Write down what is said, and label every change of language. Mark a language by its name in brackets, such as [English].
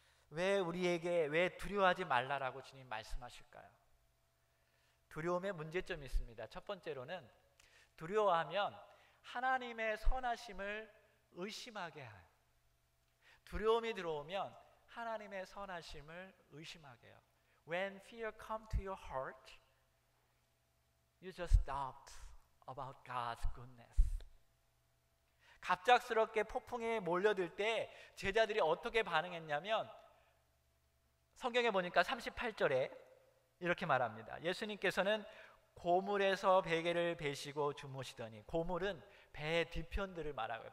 [Korean] 왜 두려워하지 말라라고 주님 말씀하실까요? 두려움의 문제점이 있습니다. 첫 번째로는 두려워하면 하나님의 선하심을 의심하게 해요. 두려움이 들어오면 하나님의 선하심을 의심하게 해요. [English] When fear comes to your heart, you just doubt about God's goodness. [Korean] 갑작스럽게 폭풍이 몰려들 때 제자들이 어떻게 반응했냐면 성경에 보니까 38절에 이렇게 말합니다. 예수님께서는 고물에서 베개를 베시고 주무시더니, 고물은 배 뒤편들을 말하고요.